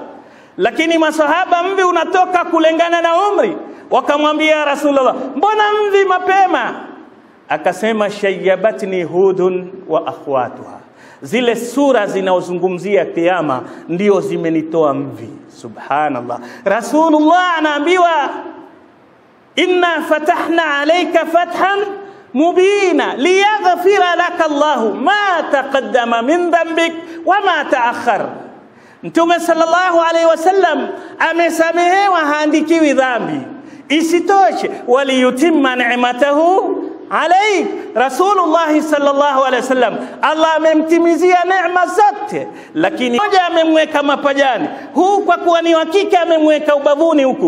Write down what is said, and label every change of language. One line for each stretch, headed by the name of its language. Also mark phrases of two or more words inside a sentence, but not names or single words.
Swahili: Lakini masahaba mvi unatoka kulingana na umri. Wakamwambia Rasulullah, mbona mvi mapema? Akasema
Arabic: شيبتني هود وأخواتها,
Swahili: zile sura zinaozungumzia kiyama ndio zimenitoa mvi.
Arabic: سبحان الله. رسول الله anaambiwa إنا فتحنا عليك فتحا مبينا ليغفر لك الله ما تقدم من ذنبك وما تأخر.
Swahili: Mtume
Arabic: sallallahu alayhi wasallam
Swahili: amesamehewa, haandikiwi dhambi. Isitoshe
Arabic: وليتم نعمته عليك,
Swahili: Rasulullah
Arabic: sallallahu alaihi wasallam
Swahili: Allah amemtimizia neema zote, lakini moja amemweka mapajani, huu kwa kuwa ni hakika amemweka ubavuni huku.